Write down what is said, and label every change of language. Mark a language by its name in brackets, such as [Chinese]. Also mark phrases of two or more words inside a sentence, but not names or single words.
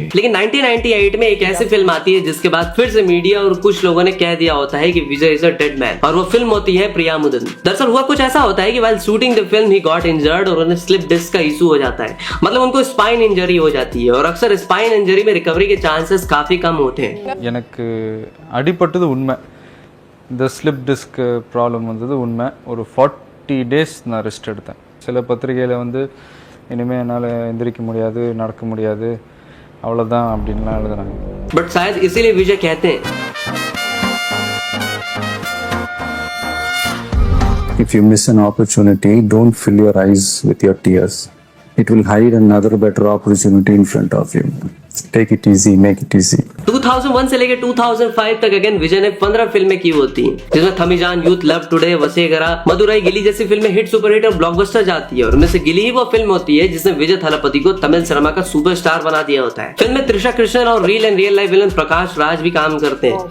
[Hindi] लेकिन 1998 में एक ऐसी फिल्म आती है जिसके बाद फिर से मीडिया और कुछ लोगों ने कह दिया होता है कि विजय [English] is a dead man, [Hindi] और वो फिल्म होती है प्रियामुदन। दरअसल हुआ कुछ ऐसा होता है कि [English] while shooting the film he got injured [Hindi] और उन्हें [English] slip disc [Hindi] का इशू हो जाता है। मतलब उनको [English] spine injury [Hindi] हो जाती है और अक्सर [English] spine injury [Hindi] में रिकवरी के चांसेस काफी कम होते हैं। [Tamil] எனக்கு அடிபட்டது உண்மை, இந்த [English] slip disc problem [Tamil] வந்தது உண்மை. ஒரு 40 days நான் ரெஸ்ட் எடுத்தேன். சில பத்திரிகையில் வந்து இனிமேல் என்னால் எந்திரிக்க முடியாது, நடக்க முடியாது, அவ்வளோதான் அப்படின்லாம் எழுதுறாங்க. [Hindi] बट शायद इसीलिए विजय कहते हैं, [English] If you miss an opportunity, don't fill your eyes with your tears. It will hide another better opportunity in front of you. Take it easy, make it easy. [Hindi] 2001 से लेकर 2005 तक अगेन विजय ने 15 फिल्में की होती हैं, जिसमें थमीजान, यूथ, लव टुडे, वसेगरा, मदुराई, गिली जैसी फिल्में हिट, सुपरहिट और ब्लॉकबस्टर जाती है। और उनमें से गिली ही वो फिल्म होती है जिसने विजय थलापति को तमिल सिनेमा का सुपरस्टार बना दिया होता है। फिल्म में त्रिशा कृष्णन और [English] real and real life villain [Hindi] प्रकाश राज भी काम करते हैं।